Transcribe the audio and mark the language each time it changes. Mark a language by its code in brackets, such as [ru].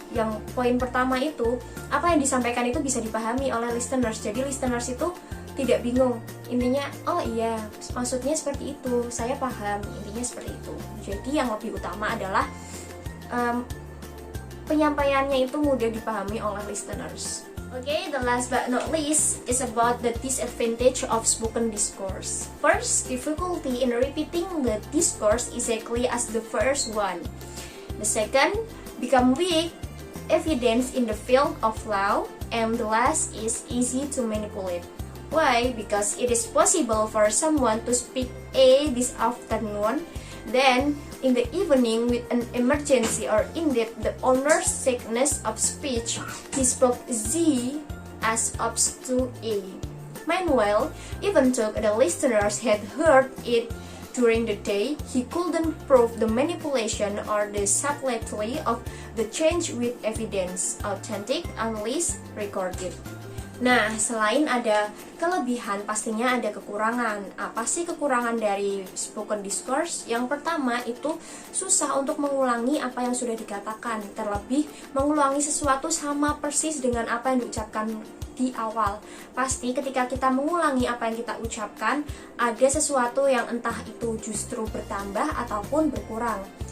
[id] Yang poin pertama itu apa yang disampaikan itu bisa dipahami oleh listeners. Jadi listeners itu tidak bingung. Intinya, oh iya, maksudnya seperti itu, saya paham, intinya seperti itu. Jadi yang lebih utama adalah penyampaiannya itu mudah dipahami oleh listeners. [en] Okay, the last but not least is about the disadvantage of spoken discourse. First, difficulty in repeating the discourse exactly as the first one. The second, become weak evidence in the field of law. And the last is easy to manipulate. Why? Because it is possible for someone to speak A this afternoon, then in the evening with an emergency or indeed the owner's sickness of speech, he spoke Z as opposed to A. Meanwhile, even though the listeners had heard it during the day, he couldn't prove the manipulation or the subtlety of the change with evidence, authentic unless recorded. [id] Nah, selain ada kelebihan, pastinya ada kekurangan. Apa sih kekurangan dari spoken discourse? Yang pertama itu susah untuk mengulangi apa yang sudah dikatakan. Terlebih mengulangi sesuatu sama persis dengan apa yang diucapkan di awal. Pasti ketika kita mengulangi apa yang kita ucapkan, ada sesuatu yang entah itu justru bertambah ataupun berkurang.